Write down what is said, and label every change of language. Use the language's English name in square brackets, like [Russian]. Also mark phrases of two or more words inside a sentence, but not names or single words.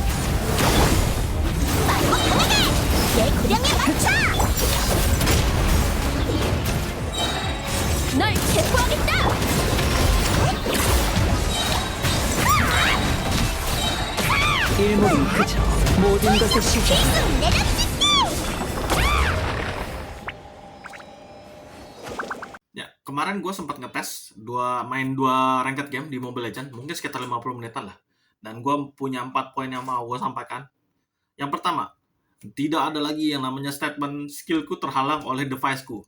[Korean] 말고 강하게! 내 구령에 맞춰! 널 체포하겠다! 일목은 그저 모든 것의 시작. 필승 내려찍기! [Indonesian] Ya, kemarin gue sempat ngetes main 2 [English] ranked game [Indonesian] di Mobile Legends, mungkin sekitar 50 menitan lah. Dan gue punya 4 poin yang mau gue sampaikan. Yang pertama, tidak ada lagi yang namanya statement skillku terhalang oleh deviceku.